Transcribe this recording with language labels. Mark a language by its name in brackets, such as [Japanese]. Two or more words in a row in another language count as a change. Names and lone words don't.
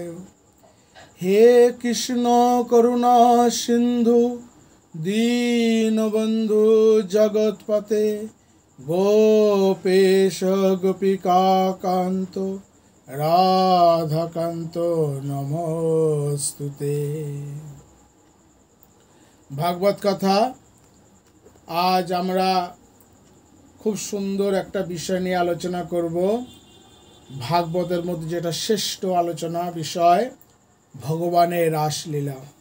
[Sanskrit] हे कृष्ण करुणा सिंधु दीनबंधु जगतपते गोपेश गोपिका कांतो राधाकांतो नमोस्तुते। [Bangla] ভাগবত কথা আজ আমরা খুব সুন্দর একটা বিষয় নিয়ে আলোচনা করব। ভাগবতের মধ্যে যেটা শ্রেষ্ঠ আলোচনা বিষয় ভগবানের রাসলীলা।